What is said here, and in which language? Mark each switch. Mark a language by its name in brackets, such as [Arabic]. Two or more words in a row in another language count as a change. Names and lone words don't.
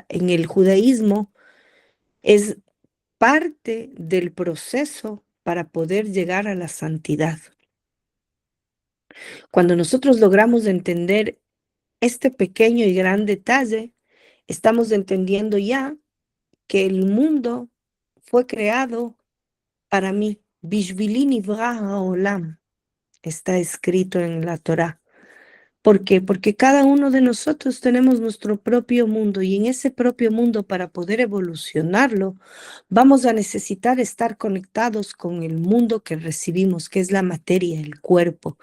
[Spanish] En el judaísmo es parte del proceso para poder llegar a la santidad. Cuando nosotros logramos entender este pequeño y gran detalle, estamos entendiendo ya que el mundo fue creado para mí. [Hebrew] בשבילי נברא העולם, [Spanish] está escrito en la Torá. ¿Por qué? Porque cada uno de nosotros tenemos nuestro propio mundo y en ese propio mundo, para poder evolucionarlo, vamos a necesitar estar conectados con el mundo que recibimos, que es la materia, el cuerpo.